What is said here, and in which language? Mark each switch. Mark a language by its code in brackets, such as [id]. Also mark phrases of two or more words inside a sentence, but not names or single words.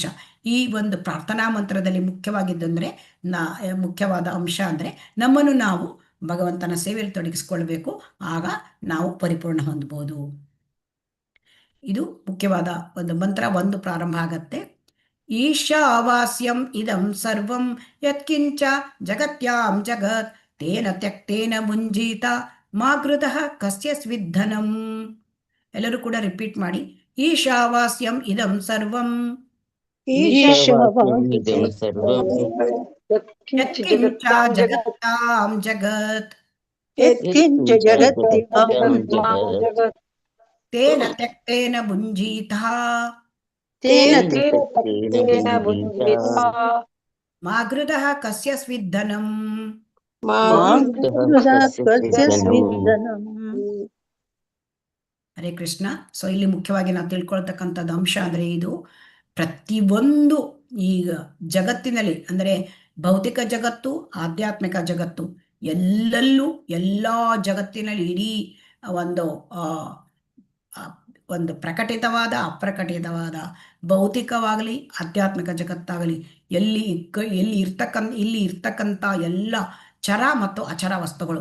[kn] ಈ ಒಂದು ಪ್ರಾರ್ಥನಾ ಮಂತ್ರದಲ್ಲಿ ಮುಖ್ಯವಾಗಿದ್ದಂದರೆ ಮುಖ್ಯವಾದ ಅಂಶ ಅಂದರೆ ನಮ್ಮನ್ನು ನಾವು ಭಗವಂತನ ಸೇವೆಯಲ್ಲಿ ತೊಡಗಿಸ್ಕೊಳ್ಬೇಕು. ಆಗ ನಾವು ಪರಿಪೂರ್ಣ ಹೊಂದ್ಬೋದು. ಇದು ಮುಖ್ಯವಾದ ಒಂದು ಮಂತ್ರ. ಒಂದು ಪ್ರಾರಂಭ ಆಗತ್ತೆ. [sa] ಈಶಾವಾಸ್ಯಂ ಇದಂ ಸರ್ವಂ ಯತ್ಕಿಂಚ ಜಗತ್ಯಾಂ ಜಗತ್ ತೇನ ತ್ಯಕ್ತೇನ ಮುಂಜೀತ ಮಾಗೃತಃ ಕಸ್ಯ ಸ್ವಿಧನಂ. [kn] ಎಲ್ಲರೂ ಕೂಡ ರಿಪೀಟ್ ಮಾಡಿ. [sa] ಈಶಾವಾಸ್ಯಂ ಇದಂ ಸರ್ವಂ ಈಶಾವಾಸ್ಯಮಿದಂ ಸರ್ವಂ ಯತ್ಕಿಂಚ ಜಗತ್ತಾಂ ಜಗತ್ ಯತ್ಕಿಂಚ ಜಗತ್ಯಾಂ ಜಗತ್ ತೇನ ತ್ಯಕ್ತೇನ ಭುಂಜೀತಃ ತೇನ ತೇನ ಭುಂಜೀತ ಮಾಗೃತಃ ಕಸ್ಯ ಸ್ವಿಧನಂ. ಮಾಗೃತಃ ಕಸ್ಯ ಸ್ವಿಧನಂ. ಹರೇ ಕೃಷ್ಣ. [kn] ಸೊ ಇಲ್ಲಿ ಮುಖ್ಯವಾಗಿ ನಾವು ತಿಳ್ಕೊಳ್ತಕ್ಕಂಥದ್ದು ಅಂಶ ಅಂದರೆ ಇದು ಪ್ರತಿಯೊಂದು ಈಗ ಜಗತ್ತಿನಲ್ಲಿ ಅಂದರೆ ಭೌತಿಕ ಜಗತ್ತು, ಆಧ್ಯಾತ್ಮಿಕ ಜಗತ್ತು, ಎಲ್ಲೆಲ್ಲೂ ಎಲ್ಲ ಜಗತ್ತಿನಲ್ಲಿ ಇಡೀ ಒಂದು ಒಂದು ಪ್ರಕಟಿತವಾದ ಅಪ್ರಕಟಿತವಾದ ಭೌತಿಕವಾಗಲಿ ಆಧ್ಯಾತ್ಮಿಕ ಜಗತ್ತಾಗಲಿ ಇಲ್ಲಿ ಇರ್ತಕ್ಕಂಥ ಎಲ್ಲ ಚರ ಮತ್ತು ಅಚರ ವಸ್ತುಗಳು.